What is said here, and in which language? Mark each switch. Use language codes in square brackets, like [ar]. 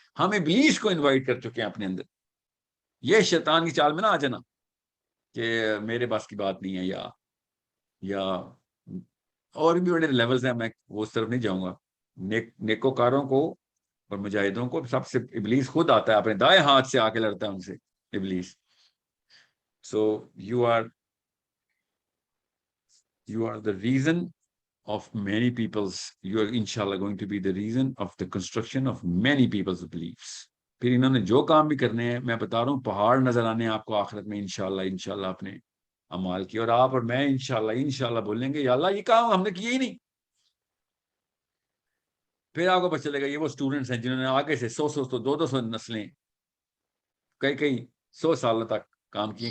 [ur] ہم ابلیس کو انوائٹ کر چکے ہیں اپنے اندر. یہ شیطان کی چال میں نہ آ جانا کہ میرے پاس کی بات نہیں ہے، یا اور بھی بڑے لیولز ہیں، میں وہ اس طرف نہیں جاؤں گا. نیکوکاروں کو اور مجاہدوں کو سب سے ابلیس خود آتا ہے، اپنے دائیں ہاتھ سے آ کے لڑتا ہے ان سے ابلیس. [en] So you are the reason of many people's, you are inshallah going to be the reason of the construction of many people's beliefs. [ur] پھر انہوں نے جو کام بھی کرنے ہیں، میں بتا رہا ہوں، پہاڑ نظر آنے ہیں آپ کو آخرت میں انشاءاللہ اپنے اعمال کی. اور آپ اور میں انشاءاللہ بولیں گے یا اللہ یہ کام ہم نے کیا ہی نہیں. پھر آپ کو پتہ چلے گا یہ وہ اسٹوڈنٹس ہیں جنہوں نے آگے سے 200 نسلیں، کئی 100 سالوں تک کام کیے.